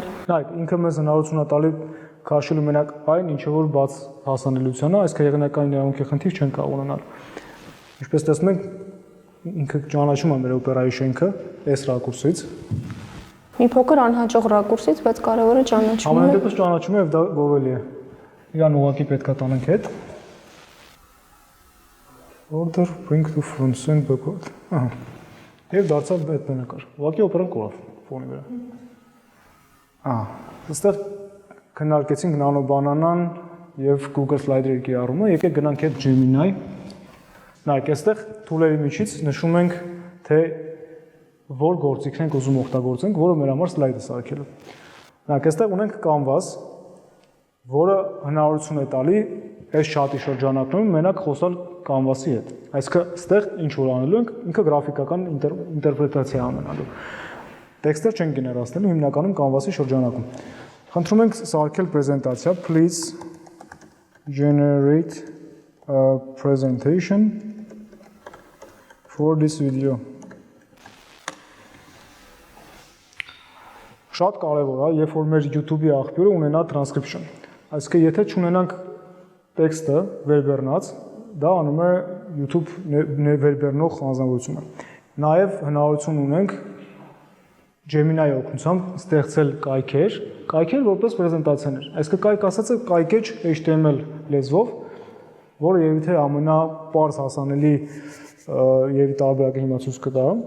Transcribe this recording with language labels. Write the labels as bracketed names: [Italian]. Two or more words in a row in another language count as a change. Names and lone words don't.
[Armenian] Նայեք, ինքը մեզ հնարավորություն է տալի քաշելու մենակ այն, ինչը որ բաց հասանելիության է, այս հեղինակային իրավունքի խնդիր չեն կարող ունենալ։ Ինչպես տեսնում ենք, ինքը ճանաչում է մեր օպերայի շենքը այս ռակուրսից։ Մի փոքր անհաջող ռակուրսից, բայց կարևորը ճանաչում է։ Ամեն դեպս ճանաչում է եւ դա գովելի է։ Իրան ուղղակի պետք է տանենք հետ։ [English] Order bring to front send backward։ [Armenian] Ահա։ Եվ դարձավ այդ բնակար։ Ուղղակի օպերան կորավ ֆոնի վրա։ Ահա։ Այստեղ քննարկեցինք նանոբանանան եւ Google Slider-ի կիրառումը, եկեք գնանք այդ Gemini։ Նայեք, այստեղ թուլերի միջից նշում ենք, թե որ գործիքն ենք ուզում օգտագործենք, որը մեր համար սլայդը սարքելու։ Նայեք, այստեղ ունենք Canvas, որը հնարավորություն է տալի այս շատի շրջանակներում մենակ խոսալ Canvas-ի հետ։ Այսինքն, այստեղ ինչ որ անելու ենք, ինքը գրաֆիկական ինտերպրետացիա անելու։ Տեքստեր չեն գեներացնելու հիմնականում Canvas-ի շրջանակում։ Խնդրում ենք սարքել պրեզենտացիա, [English] please generate a presentation for this video։ [Armenian] Շատ կարևոր է, երբ որ մեր YouTube-ի աղբյուրը ունենա transcription։ Այսինքն, եթե չունենանք տեքստը վերբեռնած, դա անում է YouTube վերբեռնող անձնավորությունը։ Նաև հնարավորություն ունենք Gemini-ի օգնությամբ ստեղծել կայքեր որպես պրեզենտացիաներ։ Այսինքն, կայք ասածը կայքեջ HTML լեզվով, որը երևի թե ամենապարզ հասանելի եւ տարբերակը հիմա ցույց կտա։